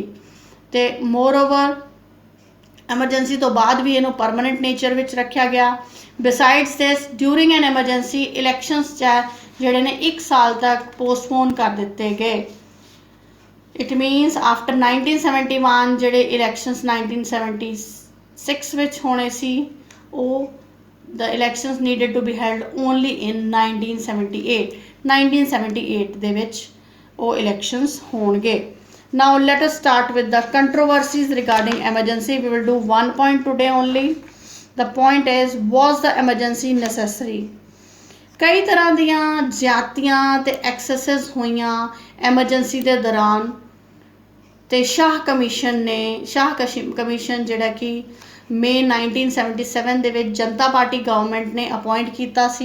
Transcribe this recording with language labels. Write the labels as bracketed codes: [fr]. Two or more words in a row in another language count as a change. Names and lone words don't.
[pa] ਤੇ [en] moreover emergency [pa] ਤੋਂ ਬਾਅਦ ਵੀ ਇਹਨੂੰ [en] permanent nature [pa] ਵਿੱਚ ਰੱਖਿਆ ਗਿਆ। [en] besides this during an emergency elections [pa] ਜਿਹੜੇ ਨੇ 1 ਸਾਲ ਤੱਕ ਪੋਸਟਪੋਨ ਕਰ ਦਿੱਤੇ ਗਏ। [en] it means after [pa] 1971 ਜਿਹੜੇ ਇਲੈਕਸ਼ਨਸ 1976 ਵਿੱਚ ਹੋਣੇ ਸੀ ਉਹ [en] the elections needed to be held only in 1978 [pa] ਦੇ ਵਿੱਚ ਉਹ elections ਹੋਣਗੇ। [en] Now let us start with the controversies regarding emergency. We will do one point today only. The point is, was the emergency necessary. [pa] ਕਈ ਤਰ੍ਹਾਂ ਦੀਆਂ ਜ਼ਿਆਦਤੀਆਂ ਤੇ ਐਕਸੈਸਿਸ ਹੋਈਆਂ ਐਮਰਜੈਂਸੀ ਕੇ ਦੌਰਾਨ, ਤੋ ਸ਼ਾਹ ਕਮਿਸ਼ਨ ਜਿਹੜਾ ਕਿ ਮਈ 1977 ਦੇ ਵਿੱਚ ਜਨਤਾ ਪਾਰਟੀ ਗਵਰਨਮੈਂਟ ਨੇ ਅਪੌਇੰਟ ਕਿਆ ਸੀ।